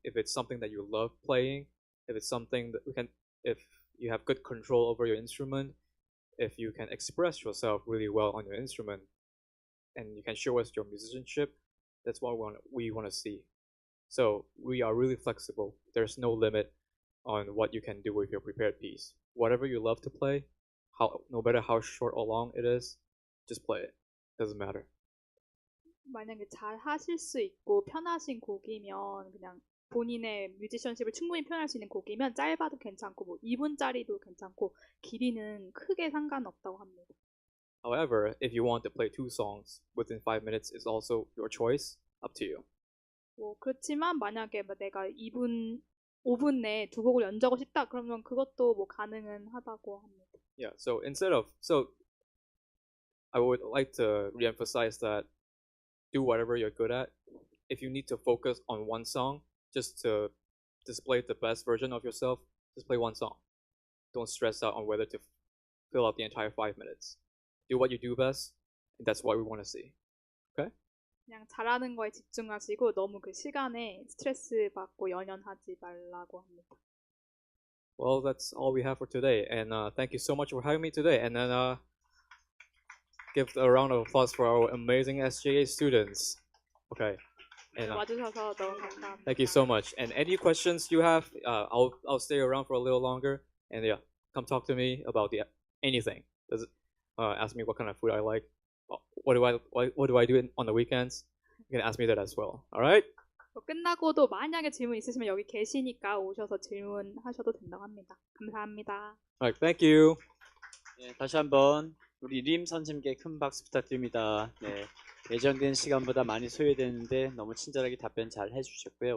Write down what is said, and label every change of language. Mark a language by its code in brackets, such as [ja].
[en] If it's something that you love playing, if it's something that if you have good control over your instrument, if you can express yourself really well on your instrument, and you can show us your musicianship, that's what we want to see. So we are really flexible. There's no limit on what you can do with your prepared piece. Whatever you love to play, no matter how short or long it is, just play it. Doesn't matter. [ko] 만약에 잘 하실 수 있고 편하신 곡이면 그냥 본인의 뮤지션십을 충분히 표현할 수 있는 곡이면 짧아도 괜찮고 뭐 2분짜리도 괜찮고 길이는 크게 상관없다고 합니다. [en] However, if you want to play 2 songs within 5 minutes, it's also your choice. Up to you. [ko] 뭐 그렇지만 만약에 내가 5분 내에 2곡을 연주하고 싶다 그러면 그것도 뭐 가능은 하다고 합니다. [en] Yeah. So I would like to reemphasize that do whatever you're good at. If you need to focus on one song just to display the best version of yourself, just play one song. Don't stress out on whether to fill out the entire 5 minutes. Do what you do best, and that's what we want to see. Okay? [ko] 그냥 잘하는 거에 집중하시고 너무 그 시간에 스트레스 받고 연연하지 말라고 합니다. [en] Well, that's all we have for today, and thank you so much for having me today. And then give a round of applause for our amazing SJA students. Okay. And [ko] 와주셔서 너무 감사합니다. [en] thank you so much. And any questions you have, I'll stay around for a little longer. And yeah, come talk to me about anything. Ask me what kind of food I like. What do I do on the weekends? You can ask me that as well. All right. [ko] 끝나고도 만약에 질문 있으시면 여기 계시니까 오셔서 질문하셔도 된다고 합니다. 감사합니다. [en] All right. Thank you. [ko] 네, 다시 한번 우리 림 선생님께 큰 박수 부탁드립니다. 네, 예정된 시간보다 많이 소요되는데 너무 친절하게 답변 잘 해주셨고요.